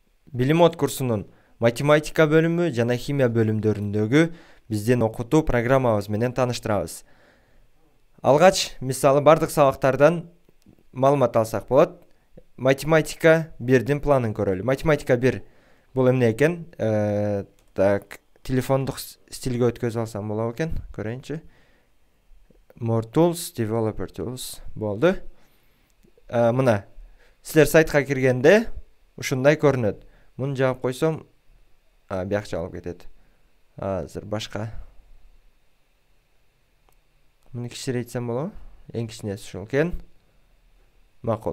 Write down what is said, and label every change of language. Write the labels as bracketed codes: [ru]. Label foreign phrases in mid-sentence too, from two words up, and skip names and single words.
[ky] Билим от курсунун математика бөлүмү жана химия бөлүмдөрүндөгү биздин окутуу программабыз менен тааныштырабыз. Алгач, мисалы бардык сабактардан маалымат алсак болот. Математика 1дин планын көрөлү. Математика 1 бул эмне экен? Так, телефондук стилге өткөзүп алсам болобу экен? Көрөйүнчү. [en] More tools, developer tools [ky] болду. Мына, силер сайтка киргенде ушундай көрүнөт. Муну жаап койсом, бияк чалып кетет. Азыр башка. Муну кичирейтсем болобу? Эң кичинеси ушул экен. Макул.